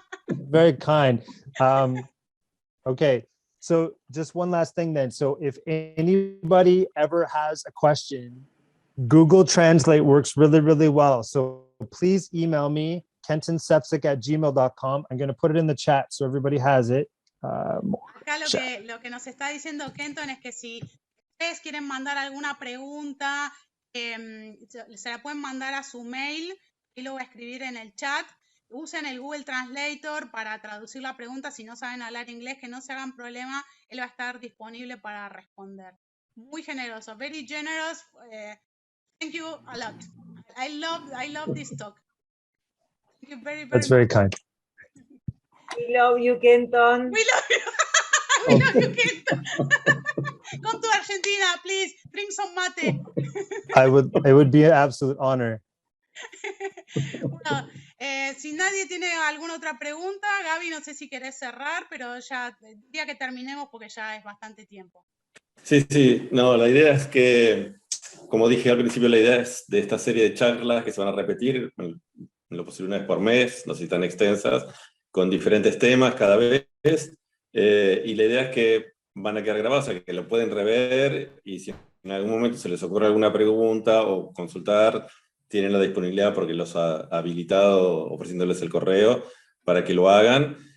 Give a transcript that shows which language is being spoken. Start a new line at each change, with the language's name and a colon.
English: Very kind. Okay, so just one last thing then. So if anybody ever has a question, Google Translate works really, really well. So please email me, kentonsepsic@gmail.com. I'm going to put it in the chat so everybody has it.
Spanish: Acá lo que nos está diciendo Kenton es que si ustedes quieren mandar alguna pregunta, se la pueden mandar a su mail, y lo voy a escribir en el chat. Usen el Google Translator para traducir la pregunta. Si no saben hablar inglés, que no se hagan problema, él va a estar disponible para responder. Muy generoso,
English: very generous. Thank you a lot. I love this talk. Thank you very, very That's very kind. We love you, Kenton. We love you. We love you, Kenton. Come to Argentina, please. Drink some mate. It would be an absolute honor.
Spanish: Bueno, si nadie tiene alguna otra pregunta, Gaby, no sé si querés cerrar, pero ya diría que terminemos porque ya es bastante tiempo. Sí, no, la idea es que, como dije al principio, la idea es de esta serie de charlas que se van a repetir, en lo posible una vez por mes, no sé si tan extensas, con diferentes temas cada vez, y la idea es que van a quedar grabados, o sea, que lo pueden rever, y si en algún momento se les ocurre alguna pregunta o consultar, tienen la disponibilidad porque los ha habilitado ofreciéndoles el correo para que lo hagan.